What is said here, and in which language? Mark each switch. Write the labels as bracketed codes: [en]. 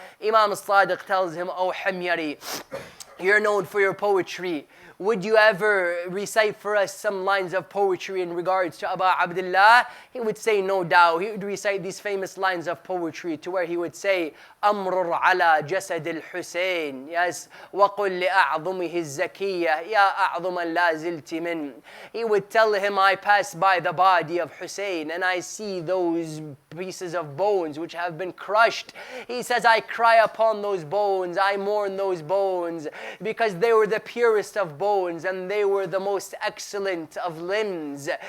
[en] Imam al-Sadiq tells him, "Oh Himyari, you're known for your poetry. Would you ever recite for us some lines of poetry in regards to Abu Abdullah?" He would say, no doubt. He would recite these famous lines of poetry to where he would say, [ar] "أمرر على جسد الحسين." [en] Yes. [ar] وقل لأعظمه الزكية يا أعظم لا زلت من. [en] He would tell him, I pass by the body of Hussein and I see those pieces of bones which have been crushed. He says, I cry upon those bones, I mourn those bones, because they were the purest of bones and they were the most excellent of limbs.